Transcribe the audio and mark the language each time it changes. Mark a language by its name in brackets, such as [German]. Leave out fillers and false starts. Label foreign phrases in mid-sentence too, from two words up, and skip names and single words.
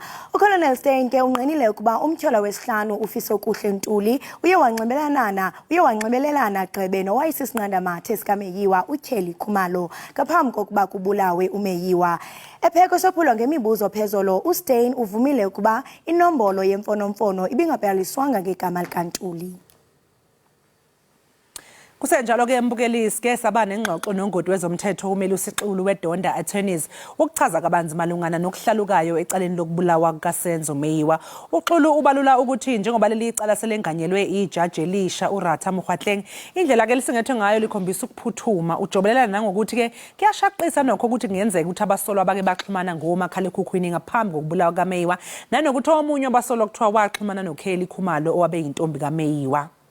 [Xhosa] uColonel Steyn ke unqenile ukuba umtyholwa wesihlanu uFisokuhle Ntuli uye wanxibelelana gqebe nowayisisinqandamathe sikaMeyiwa utyheli Khumalo ngaphambi kokuba kubulawe uMeyiwa. Epheko sophulwa ngemibuzo phezolo uSteyn uvumile ukuba inombolo yemfonomfono ibingabhaliswanga ngegama likaNtuli. Kusenjalo ke mbukelisi ke saba nengxoxo nongodi wezomthetho umeli uSixulu weDonda Attorneys ukuchaza kabanzi malungana nokuhlalukayo ecaleni lokubulawa kukaSenzo Meyiwa. [Zulu] uXulu ubalula ukuthi njengoba leli icala selenganyelwe ijaji elisha uRatha Mokgoatleng indlela ke lisingethwe ngayo likhombisa ukuphuthuma ujobelelana nangokuthi ke kuyashaqisa nokho ukuthi kungenzeka ukuthi abasolwa bake baxhumana ngomakhalekhukhwini ngaphambi kokubulawa kaMeyiwa nanokuthi omunye abasolwa kuthiwa waxhumana noKheli Khumalo owabe yintombi kaMeyiwa.